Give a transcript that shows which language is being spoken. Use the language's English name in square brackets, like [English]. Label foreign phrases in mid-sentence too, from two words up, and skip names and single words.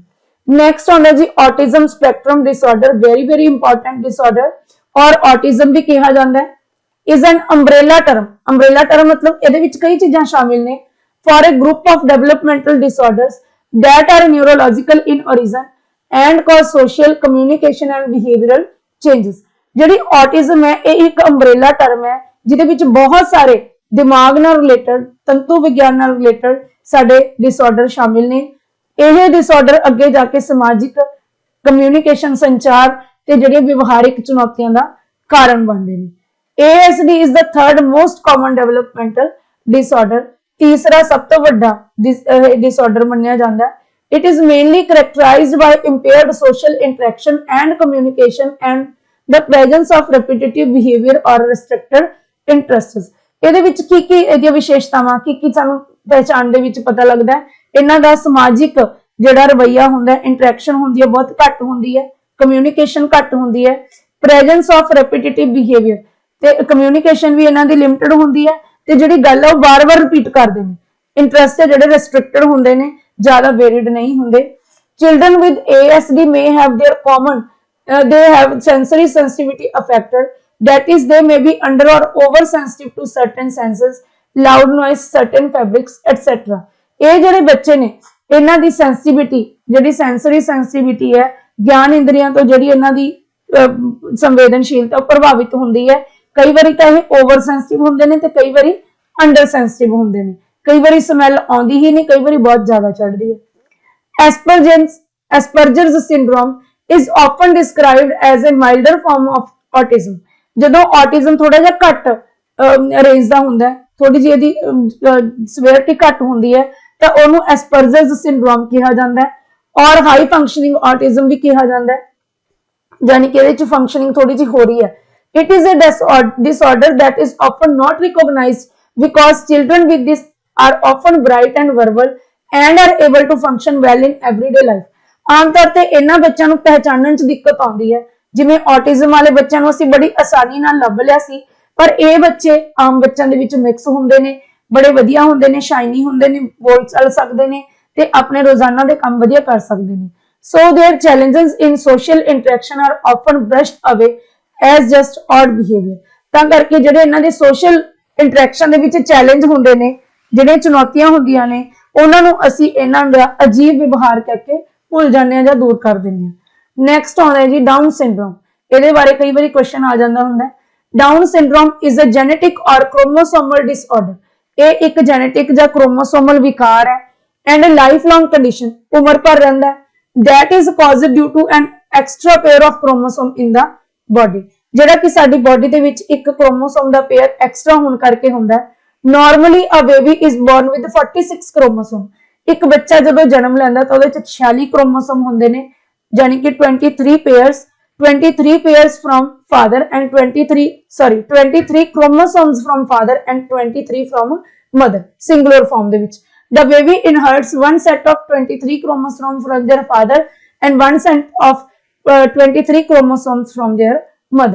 [English] नेक्स्ट [Punjabi] ਹੋਣਾ ਜੀ [English] autism spectrum disorder, very important disorder, [Hindi] और ऑटिज्म भी कहा जाता है [English] is an umbrella term. umbrella term [Punjabi] मतलब ਇਹਦੇ ਵਿੱਚ ਕਈ ਚੀਜ਼ਾਂ ਸ਼ਾਮਿਲ ਨੇ। [English] for a group of developmental disorders that are neurological in origin and cause social communication and behavioral changes. [Punjabi] ਜਿਹੜੀ ऑटिज्म है ਇਹ ਇੱਕ [English] umbrella term [Punjabi] है ਜਿਹਦੇ ਵਿੱਚ ਬਹੁਤ ਸਾਰੇ ਦਿਮਾਗ ਨਾਲ ਰਿਲੇਟਡ, ਤੰਤੂ ਵਿਗਿਆਨ ਨਾਲ ਰਿਲੇਟਡ ਸਾਡੇ ਡਿਸਆਰਡਰ ਸ਼ਾਮਿਲ ਨੇ। ਇਹ ਡਿਸਆਰਡਰ ਅੱਗੇ ਜਾ ਕੇ ਸਮਾਜਿਕ ਕਮਿਊਨੀਕੇਸ਼ਨ, ਸੰਚਾਰ ਤੇ ਜਿਹੜੀਆਂ ਵਿਵਹਾਰਿਕ ਚੁਣੌਤੀਆਂ ਦਾ ਕਾਰਨ ਬਣਦੇ ਨੇ। [English] ASD is the third most common developmental disorder, [Punjabi] ਤੀਸਰਾ ਸਭ ਤੋਂ ਵੱਡਾ ਡਿਸਆਰਡਰ ਮੰਨਿਆ ਜਾਂਦਾ ਹੈ। [English] It is mainly characterized by impaired social interaction and communication and the presence of repetitive behavior or restricted interests। [Punjabi] ਇਹਦੇ ਵਿੱਚ ਕੀ ਇਹਦੀਆਂ ਵਿਸ਼ੇਸ਼ਤਾਵਾਂ, ਕੀ ਸਾਨੂੰ ਪਹਿਚਾਣ ਦੇ ਵਿੱਚ ਪਤਾ ਲੱਗਦਾ ਹੈ? ਇਹਨਾਂ ਦਾ ਸਮਾਜਿਕ ਜਿਹੜਾ ਰਵੱਈਆ ਹੁੰਦਾ ਹੈ, ਇੰਟਰੈਕਸ਼ਨ ਹੁੰਦੀ ਹੈ ਬਹੁਤ ਘੱਟ ਹੁੰਦੀ ਹੈ, ਕਮਿਊਨੀਕੇਸ਼ਨ ਘੱਟ ਹੁੰਦੀ ਹੈ, [English] presence of repetitive behavior, [Punjabi] ਤੇ ਕਮਿਊਨੀਕੇਸ਼ਨ ਵੀ ਇਹਨਾਂ ਦੀ ਲਿਮਟਿਡ ਹੁੰਦੀ ਹੈ, ਤੇ ਜਿਹੜੀ ਗੱਲ ਹੈ ਉਹ ਵਾਰ-ਵਾਰ ਰਿਪੀਟ ਕਰਦੇ ਨੇ। ਇੰਟਰਸਟ ਜਿਹੜੇ ਰੈਸਟ੍ਰਿਕਟਡ ਹੁੰਦੇ ਨੇ, ਜ਼ਿਆਦਾ ਵੇਰੀਡ ਨਹੀਂ ਹੁੰਦੇ। [English] children with ASD may have their common they have sensory sensitivity affected, that is they may be under or over sensitive to certain senses, loud noise, certain fabrics etc। [Punjabi] ਇਹ ਜਿਹੜੇ ਬੱਚੇ ਨੇ ਇਹਨਾਂ ਦੀ ਸੈਂਸਿਟੀਵਿਟੀ, ਜਿਹੜੀ [English] sensory sensitivity [Punjabi] ਹੈ, ਗਿਆਨ ਇੰਦਰੀਆਂ ਤੋਂ ਜਿਹੜੀ ਇਹਨਾਂ ਦੀ ਸੰਵੇਦਨਸ਼ੀਲਤਾ ਪ੍ਰਭਾਵਿਤ ਹੁੰਦੀ ਹੈ। ਕਈ ਵਾਰੀ ਤਾਂ ਇਹ [English] over sensitive [Punjabi] ਹੁੰਦੇ ਨੇ ਤੇ ਕਈ ਵਾਰੀ [English] under sensitive [Punjabi] ਹੁੰਦੇ ਨੇ। ਕਈ ਵਾਰੀ ਸਮੈਲ ਆਉਂਦੀ ਹੀ ਨਹੀਂ, ਕਈ ਵਾਰੀ ਬਹੁਤ ਜ਼ਿਆਦਾ ਚੜ੍ਹਦੀ ਹੈ। [English] Asperger's syndrome is often described as a milder form of autism। [Punjabi] ਜਦੋਂ autism ਥੋੜਾ ਜਿਹਾ ਘੱਟ ਰੇਂਜ ਦਾ ਹੁੰਦਾ ਹੈ, ਥੋੜੀ ਜਿਹੀ ਇਹਦੀ ਸਵੇਅਰਟੀ ਘੱਟ ਹੁੰਦੀ ਹੈ, ਤਾਂ ਉਹਨੂੰ ਐਸਪਰਜਰਸ ਸਿੰਡਰੋਮ ਕਿਹਾ ਜਾਂਦਾ ਹੈ। ਔਰ [English] high functioning autism [Punjabi] ਵੀ ਕਿਹਾ ਜਾਂਦਾ ਹੈ, ਯਾਨੀ ਕਿ ਇਹਦੇ ਚ ਫੰਕਸ਼ਨਿੰਗ ਥੋੜੀ ਜਿਹੀ ਹੋ ਰਹੀ ਹੈ। [English] It is a disorder that is often not recognized because children with this are often bright and verbal and are able to function well in everyday life। [Punjabi] ਆਮ ਤੌਰ ਤੇ ਇਹਨਾਂ ਬੱਚਿਆਂ ਨੂੰ ਪਹਿਚਾਨਣ ਚ ਦਿੱਕਤ ਆਉਂਦੀ ਹੈ। ਜਿਵੇਂ ਆਟਿਜ਼ਮ ਵਾਲੇ ਬੱਚਿਆਂ ਨੂੰ ਅਸੀਂ ਬੜੀ ਆਸਾਨੀ ਨਾਲ ਲੱਭ ਲਿਆ ਸੀ, ਪਰ ਇਹ ਬੱਚੇ ਆਮ ਬੱਚਿਆਂ ਦੇ ਵਿੱਚ ਮਿਕਸ ਹੁੰਦੇ ਨੇ, ਬੜੇ ਵਧੀਆ ਹੁੰਦੇ ਨੇ, ਸ਼ਾਈਨੀ ਹੁੰਦੇ ਨੇ, ਬੋਲ ਚੱਲ ਸਕਦੇ ਨੇ ਤੇ ਆਪਣੇ ਰੋਜ਼ਾਨਾ ਦੇ ਕੰਮ ਵਧੀਆ ਕਰ ਸਕਦੇ ਨੇ। [English] So their challenges in social interaction are often brushed away as just odd behavior। [Punjabi] ਤਾਂ ਕਰਕੇ ਜਿਹੜੇ ਇਹਨਾਂ ਦੇ [English] social interaction [Punjabi] ਦੇ ਵਿੱਚ ਚੈਲੰਜ ਹੁੰਦੇ ਨੇ, ਜਿਹੜੀਆਂ ਚੁਣੌਤੀਆਂ ਹੁੰਦੀਆਂ ਨੇ, ਉਹਨਾਂ ਨੂੰ ਅਸੀਂ ਇਹਨਾਂ ਦਾ ਅਜੀਬ ਵਿਵਹਾਰ ਕਰਕੇ ਭੁੱਲ ਜਾਂਦੇ ਹਾਂ ਜਾਂ ਦੂਰ ਕਰ ਦਿੰਦੇ ਹਾਂ। ਨੈਕਸਟ ਆਉਂਦਾ ਹੈ ਜੀ ਡਾਊਨ ਸਿੰਡਰੋਮ। ਇਹਦੇ ਬਾਰੇ ਕਈ ਵਾਰੀ ਕੁਐਸਚਨ ਆ ਜਾਂਦਾ ਹੁੰਦਾ। [English] Down syndrome is a genetic or chromosomal disorder. [Punjabi] ਇਹ ਇੱਕ ਜੈਨੇਟਿਕ ਜਾਂ ਕ੍ਰੋਮੋਸੋਮਲ ਵਿਕਾਰ ਹੈ [English] and life long condition, [Punjabi] ਉਮਰ ਭਰ ਰਹਿੰਦਾ ਹੈ। [English] that is caused due to an extra pair of chromosome in the body। [Punjabi] ਜਿਹੜਾ ਕਿ ਸਾਡੀ ਬੋਡੀ ਦੇ ਵਿੱਚ ਇੱਕ ਕ੍ਰੋਮੋਸੋਮ ਦਾ ਪੇਅਰ ਐਕਸਟਰਾ ਹੋਣ ਕਰਕੇ ਹੁੰਦਾ ਹੈ। [English] normally a baby is born with 46 chromosome. [Punjabi] ਇੱਕ ਬੱਚਾ ਜਦੋਂ ਜਨਮ ਲੈਂਦਾ ਤਾਂ ਉਹਦੇ ਚ 46 ਕ੍ਰੋਮੋਸੋਮ ਹੁੰਦੇ ਨੇ, ਯਾਨੀ ਕਿ [English] 23 pairs from father and 23 chromosomes from father and 23 from mother, singular form [Punjabi] ਦੇ ਵਿੱਚ। [English] The baby inherits one set of 23 chromosomes from their father and one set of 23 chromosomes from their mother।